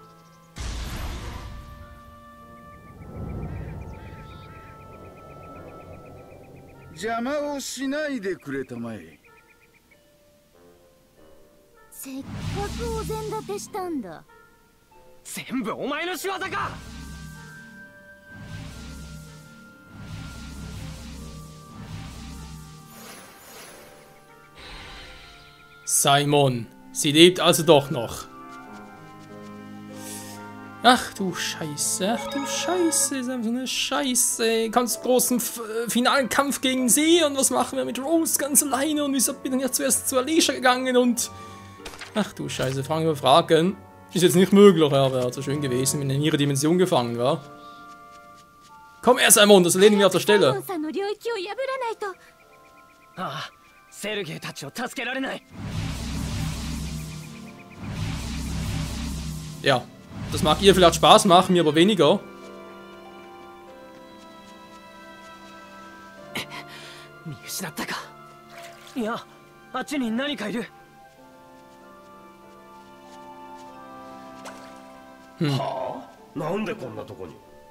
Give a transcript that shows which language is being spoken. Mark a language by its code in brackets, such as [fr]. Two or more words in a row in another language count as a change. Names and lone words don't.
[ja] 邪魔をしないでくれたまえ。せっかくお膳立てしたんだ。全部お前の仕業か。 [de] Simon, sie lebt also doch noch. Ach du Scheiße, ach du Scheiße, ist einfach so eine Scheiße. Ganz großen finalen Kampf gegen sie und was machen wir mit Rose ganz alleine und wieso bin ich ja zuerst zu Alicia gegangen und... Ach du Scheiße, Fragen über Fragen. Ist jetzt nicht möglich, aber wäre so schön gewesen, wenn er in ihre Dimension gefangen war. Komm her, Simon, das erledigen wir auf der Stelle. [ja] ああ、セルゲイたちを助けられない。 [de] Ja, das mag ihr vielleicht Spaß machen, mir aber weniger. [ja] 見失ったか。いや、あっちに何かいる。はあ？なんでこんなとこに？